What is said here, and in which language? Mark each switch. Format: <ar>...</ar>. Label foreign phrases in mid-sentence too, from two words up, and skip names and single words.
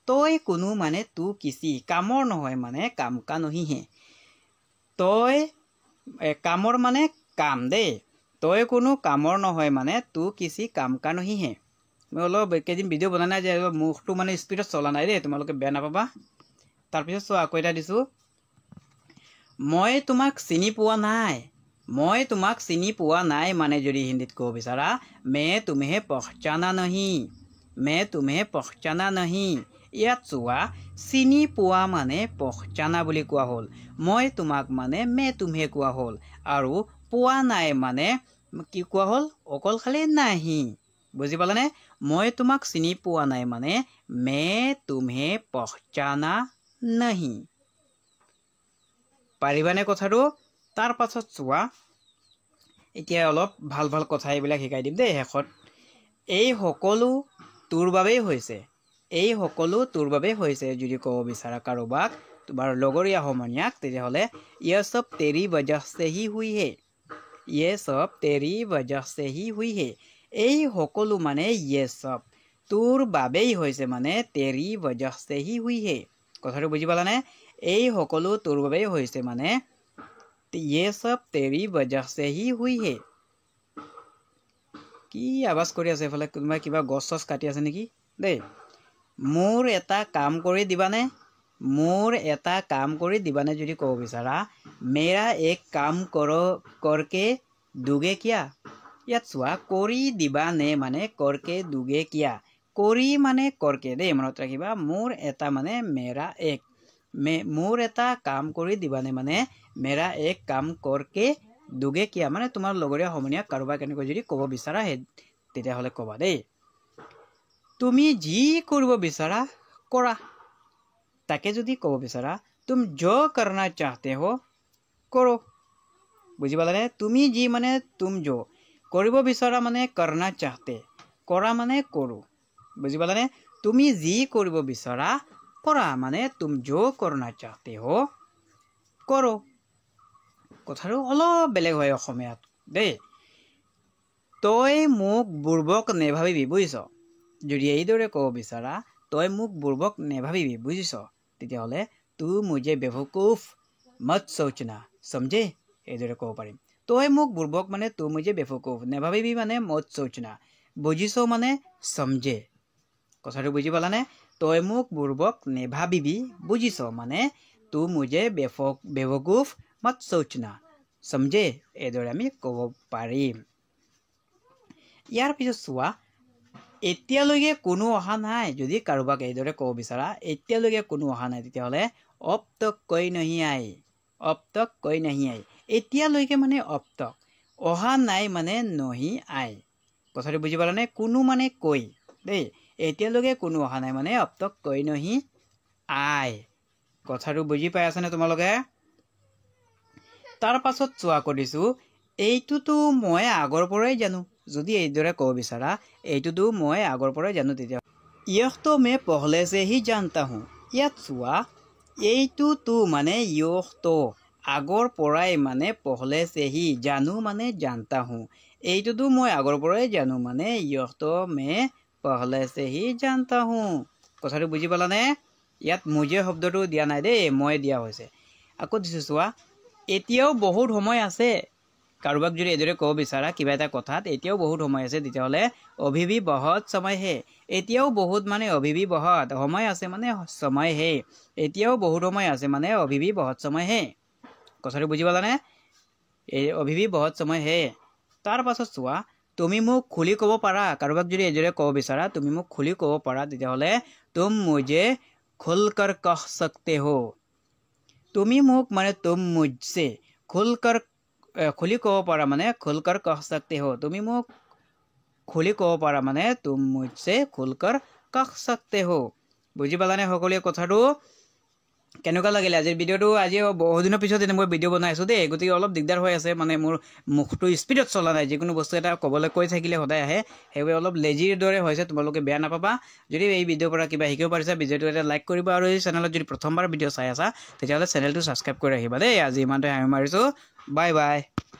<as>তই কোনো মানে</as> <hi>तू किसी</hi> <as>কামৰ নহয় মানে</as> <hi>काम का नहीं है</hi> <as>তই কামৰ মানে কাম দেই তই কোনো কামৰ নহয় মানে</as> <hi>तू किसी काम का नहीं है</hi> <as>মই অলপ কেইদিন ভিডিঅ' বনা নাই যে মুখটো মানে স্পীডত চলা নাই দেই তোমালোকে বেয়া নাপাবা তাৰপিছত চোৱা আকৌ এটা দিছোঁ মই তোমাক চিনি পোৱা নাই মই তোমাক চিনি পোৱা নাই মানে যদি হিন্দীত ক'ব বিচাৰা</as> <hi>मैं तुम्हें पहचाना नहीं मैं तुम्हें पहचाना नहीं</hi> <as>ইয়াত চোৱা চিনি পোৱা মানে পহচানা বুলি কোৱা হ'ল মই তোমাক মানে</as> <hi>मैं तुम्हें</hi> <as>কোৱা হ'ল আৰু পোৱা নাই মানে কি কোৱা হ'ল অকল খালি নাহি বুজি পালানে মই তোমাক চিনি পোৱা নাই মানে</as> <hi>मैं तुम्हें पहचाना नहीं</hi> <as>পাৰিবানে কথাটো তাৰ পাছত চোৱা এতিয়া অলপ ভাল ভাল কথা এইবিলাক শিকাই দিম দেই শেষত এই সকলো তোৰ বাবেই হৈছে এই সকলো তোৰ বাবেই হৈছে যদি ক'ব বিচাৰা কাৰোবাক তোমাৰ লগৰীয়া সমনীয়াক তেতিয়াহ'লে</as> <hi>ये सब तेरी वजह से ही हुई है ये सब तेरी वजह से ही हुई है</hi> <as>এই সকলো মানে</as> <hi>ये सब</hi> <as>তোৰ বাবেই হৈছে মানে</as> <hi>तेरी वजह से ही हुई है</hi> <as>কথাটো বুজি পালানে এই সকলো তোৰ বাবেই হৈছে মানে</as> <hi>ये सब तेरी वजह से ही हुई है</hi> <as>কি আৱাজ কৰি আছে এফালে কোনোবাই কিবা গছ চছ কাটি আছে নেকি দেই মোৰ এটা কাম কৰি দিবানে মোৰ এটা কাম কৰি দিবানে যদি ক'ব বিচাৰা</as> <hi>मेरा एक काम करो करके दोगे क्या</hi> <as>ইয়াত চোৱা কৰি দিবানে মানে</as> <hi>करके दोगे क्या</hi> <as>কৰি মানে करके দেই মনত ৰাখিবা মোৰ এটা মানে</as> <hi>मेरा एक</hi> <as>মোৰ এটা কাম কৰি দিবানে মানে</as> <hi>मेरा एक काम करके दोगे क्या</hi> <as>মানে তোমাৰ লগৰীয়া সমনীয়া কাৰোবাক এনেকৈ যদি ক'ব বিচাৰা তেতিয়াহ'লে ক'বা দেই তুমি যি কৰিব বিচাৰা কৰা তাকে যদি ক'ব বিচাৰা</as> <hi>तुम जो करना चाहते हो करो</hi> <as>বুজি পালানে তুমি যি মানে</as> <hi>तुम जो</hi> <as>কৰিব বিচাৰা মানে</as> <hi>करना चाहते</hi> <as>কৰা মানে কৰো বুজি পালানে তুমি যি কৰিব বিচাৰা কৰা মানে</as> <hi>तुम जो करना चाहते हो करो</hi> <as>কথাটো অলপ বেলেগ হয় অসমীয়াত দেই তই মোক বুৰ্বক নেভাবিবি বুজিছ যদি এইদৰে ক'ব বিচাৰা তই মোক বুৰ্বক নেভাবিবি বুজিছ তেতিয়াহ'লে</as> <hi>तू मुझे बेवकूफ मत सोचना समझे</hi> <as>এইদৰে ক'ব পাৰিম তই মোক বুৰ্বক মানে</as> <hi>तू मुझे बेवकूफ</hi> <as>নেভাবিবি মানে</as> <hi>मत सोचना</hi> <as>বুজিছ মানে समझे কথাটো বুজি পালানে তই মোক বুৰ্বক নেভাবিবি বুজিছ মানে</as> <hi>तू मुझे बेवकूफ मत सोचना समझे</hi> <as>এইদৰে আমি ক'ব পাৰিম ইয়াৰ পিছত চোৱা এতিয়ালৈকে কোনো অহা নাই যদি কাৰোবাক এইদৰে ক'ব বিচাৰা এতিয়ালৈকে কোনো অহা নাই তেতিয়াহ'লে</as> <hi>अब तक कोई नहीं आई अब तक कोई नहीं आई</hi> <as>এতিয়ালৈকে মানে</as> <hi>अब तक</hi> <as>অহা নাই মানে</as> <hi>नहीं आई</hi> <as>কথাটো বুজি পালানে কোনো মানে কৈ দেই এতিয়ালৈকে কোনো অহা নাই মানে</as> <hi>अब तक कोई नहीं आई</hi> <as>কথাটো বুজি পাই আছানে তোমালোকে তাৰ পাছত চোৱা কৰিছো এইটোতো মই আগৰ পৰাই জানো যদি এইদৰে ক'ব বিচাৰা এইটোতো মই আগৰ পৰাই জানো তেতিয়া</as> <hi>यह तो मैं पहले से ही जानता हूँ</hi> <as>ইয়াত চোৱা এইটোতো মানে</as> <hi>यह तो</hi> <as>আগৰ পৰাই মানে</as> <hi>पहले से ही</hi> <as>জানো মানে</as> <hi>जानता हूँ</hi> <as>এইটোতো মই আগৰ পৰাই জানো মানে</as> <hi>यह तो मैं पहले से ही जानता हूँ</hi> <as>কথাটো বুজি পালানে ইয়াত মুজে শব্দটো দিয়া নাই দেই মই দিয়া হৈছে আকৌ দিছো চোৱা এতিয়াও বহুত সময় আছে কাৰোবাক যদি এদৰে ক'ব বিচাৰা কিবা এটা কথাত এতিয়াও বহুত সময় আছে তেতিয়াহ'লে</as> <hi>अभी भी बहुत समय है</hi> <as>এতিয়াও বহুত মানে</as> <hi>अभी भी बहुत</hi> <as>সময় আছে মানে সময় है এতিয়াও বহুত সময় আছে মানে</as> <hi>अभी भी बहुत समय है</hi> <as>কথাটো বুজি পালানে এই</as> <hi>अभी भी बहुत समय है</hi> <as>তাৰ পাছত চোৱা তুমি মোক খুলি ক'ব পাৰা কাৰোবাক যদি এদৰে ক'ব বিচাৰা তুমি মোক খুলি ক'ব পাৰা তেতিয়াহ'লে</as> <hi>तुम मुझे खुलकर कह सकते हो</hi> <as>তুমি মোক মানে</as> <hi>तुम मुझसे खुलकर खुली</hi> <as>ক'ব পাৰা মানে</as> <hi>खुलकर कह सकते हो</hi> <as>তুমি মোক খুলি ক'ব পাৰা মানে</as> <hi>तुम मुझसे खुलकर कह सकते</hi> <as>हो বুজি পালানে সকলোৱে কথাটো কেনেকুৱা লাগিলে আজিৰ ভিডিঅ'টো আজি বহুত দিনৰ পিছত মই ভিডিঅ' বনাইছো দেই গতিকে অলপ দিগদাৰ হৈ আছে মানে মোৰ মুখটো স্পীডত চলা নাই যিকোনো বস্তু এটা ক'বলৈ কৈ থাকিলে সদায় আহে সেইবাবে অলপ লেজিৰ দৰে হৈছে তোমালোকে বেয়া নাপাবা যদি এই ভিডিঅ'ৰ পৰা কিবা শিকিব পাৰিছা ভিডিঅ'টো এটা লাইক কৰিবা আৰু এই চেনেলত যদি প্ৰথমবাৰ ভিডিঅ' চাই আছা তেতিয়াহ'লে চেনেলটো ছাবস্ক্ৰাইব কৰি ৰাখিবা দেই আজি ইমানতে আমি মাৰিছোঁ</as> <en>bye bye</en>